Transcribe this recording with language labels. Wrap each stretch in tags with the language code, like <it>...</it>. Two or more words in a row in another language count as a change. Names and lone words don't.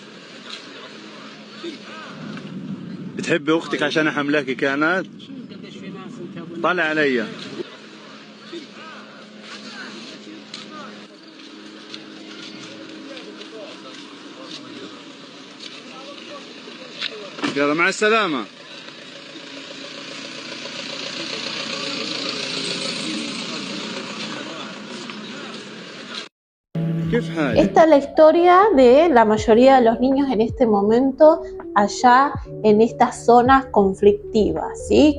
<ar>بتحبي اختك عشان حملاكي كانت؟ طلع عليا. يلا مع السلامة.</ar> <es>Esta es la historia de la mayoría de los niños en este momento allá en estas zonas conflictivas, ¿sí?</es>